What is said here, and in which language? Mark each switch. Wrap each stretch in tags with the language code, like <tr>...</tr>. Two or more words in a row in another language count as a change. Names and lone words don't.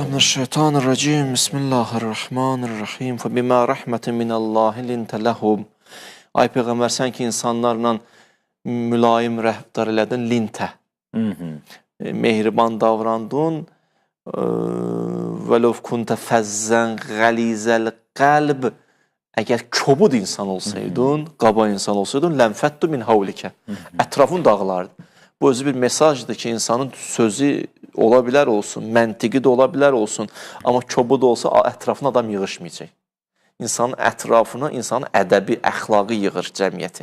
<ar>أعوذ بالله من الشيطان الرجيم بسم الله الرحمن الرحيم فبما رحمة من الله لنت لهم.</ar> <az>Ay Peyğəmbər, sən ki insanlarla mülayim rəftar elədin, lintə. Mehriban davrandın.</az> <ar>وَلَوْ كُنْتَ فَزَّنْ غَلِيزَ الْقَلْبِ</ar> <az>Əgər kobud insan olsaydın, qaba insan olsaydın,</az> <ar>لانفضوا من حولك.</ar> <az>Ətrafın dağlardı. Bu özü bir mesajdır ki, insanın sözü ola bilər olsun, məntiqi də ola bilər olsun, amma kobud olsa ətrafına adam yığışmayacaq. İnsanın ətrafına, insanın ədəbi, əxlaqı yığır cəmiyyəti.</az>